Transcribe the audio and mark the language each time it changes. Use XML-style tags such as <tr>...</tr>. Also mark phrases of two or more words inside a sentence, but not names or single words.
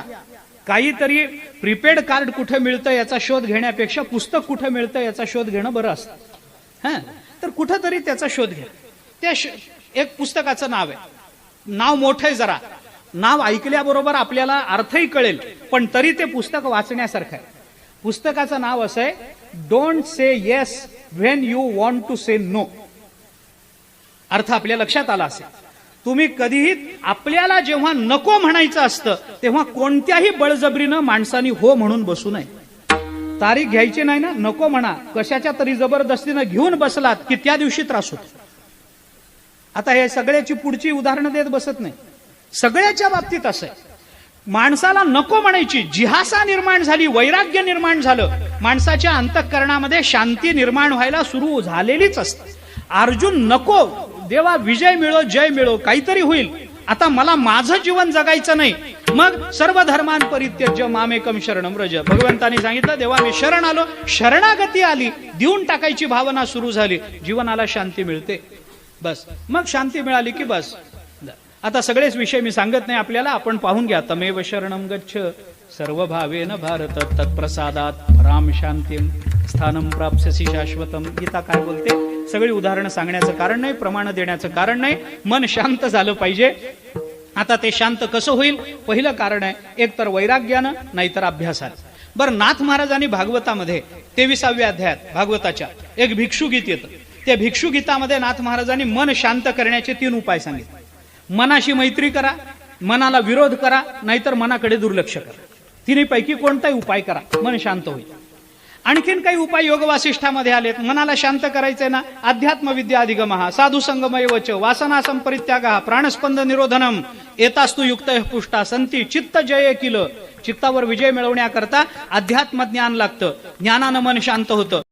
<mr>काहीतरी</mr> <en>prepaid card</en> <mr>कुठे मिळतं याचा शोध घेण्यापेक्षा पुस्तक कुठे मिळतं याचा शोध घेणं बरं असतं. तर कुठंतरी त्याचा शोध घ्या. त्या एक पुस्तकाचं नाव आहे, नाव मोठं आहे जरा, नाव ऐकल्याबरोबर आपल्याला अर्थही कळेल, पण तरी ते पुस्तक वाचण्यासारखं आहे. पुस्तकाचं नाव असं आहे,</mr> <en>Don't say yes when you want to say no.</en> <mr>अर्थ आपल्या लक्षात आला असेल. तुम्ही कधीही आपल्याला जेव्हा नको म्हणायचं असतं तेव्हा कोणत्याही बळजबरीनं माणसानी हो म्हणून बसू नये. तारीख घ्यायची नाही ना, नको म्हणा. कशाच्या तरी जबरदस्तीनं घेऊन बसलात की त्या दिवशी त्रास होतो. आता हे सगळ्याची पुढची उदाहरणं देत बसत नाही, सगळ्याच्या बाबतीत असं आहे. माणसाला नको म्हणायची जिहासा निर्माण झाली, वैराग्य निर्माण झालं, माणसाच्या अंतःकरणामध्ये शांती निर्माण व्हायला सुरू झालेलीच असते. अर्जुन नको, देवा विजय मिळो, जय मिळो, काहीतरी होईल, आता मला माझं जीवन जगायचं नाही.</mr> <sa>मग सर्व धर्मान परित्यज्य मामेकम शरणम व्रज.</sa> <mr>भगवंतांनी सांगितलं, देवा मी शरण आलो, शरणागती आली, देऊन टाकायची भावना सुरू झाली, जीवनाला शांती मिळते. बस मग शांती मिळाली की बस. आता सगळेच विषय मी सांगत नाही आपल्याला, आपण पाहून घ्या.</mr> <sa>तमेव शरणम गच्छ सर्व भावेन भारत तत्प्रसादात राम शांतीम स्थानम प्राप्स्यसि शाश्वतम.</sa> <mr>गीता काय बोलते? सगळी उदाहरणं सांगण्याचं कारण नाही, प्रमाण देण्याचं कारण नाही, मन शांत झालं पाहिजे. आता ते शांत कसं होईल? पहिलं कारण आहे, एक तर वैराग्यानं, नाहीतर अभ्यासानं. बरं, नाथ महाराजांनी भागवतामध्ये 23व्या अध्यायात भागवताच्या एक भिक्षुगीत येतं. त्या भिक्षुगीतामध्ये नाथ महाराजांनी मन शांत करण्याचे 3 उपाय सांगितले. मनाशी मैत्री करा, मनाला विरोध करा, नाहीतर मनाकडे दुर्लक्ष करा. तिन्हीपैकी कोणताही उपाय करा, मन शांत होईल. आणखीन काही उपाय योग वासिष्ठामध्ये आलेत. मनाला शांत करायचंय ना,</mr> <sa>अध्यात्म विद्या अधिगमः साधु संगमय वच वासना संपरित्यागः प्राणस्पंद निरोधनम एतास्तु युक्तः पुष्टा संती चित्त जय किल.</sa> <mr>चित्तावर विजय मिळवण्याकरता अध्यात्म ज्ञान लागतं. ज्ञानानं मन शांत होतं.</mr>